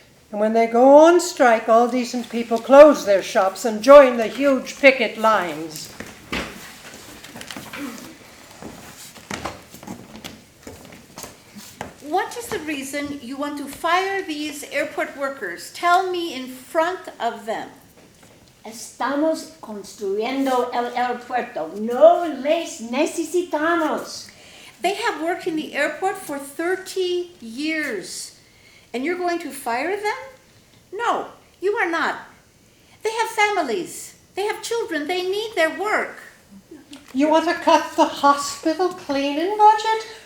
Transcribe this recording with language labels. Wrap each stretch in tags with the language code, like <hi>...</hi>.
<en>And when they go on strike, all decent people close their shops and join the huge picket lines. What is the reason you want to fire these airport workers? Tell me in front of them.</en> <es>Estamos construyendo el aeropuerto. No les necesitamos.</es> <en>They have worked in the airport for 30 years. And you're going to fire them? No, you are not. They have families. They have children. They need their work. You want to cut the hospital cleaning budget?</en>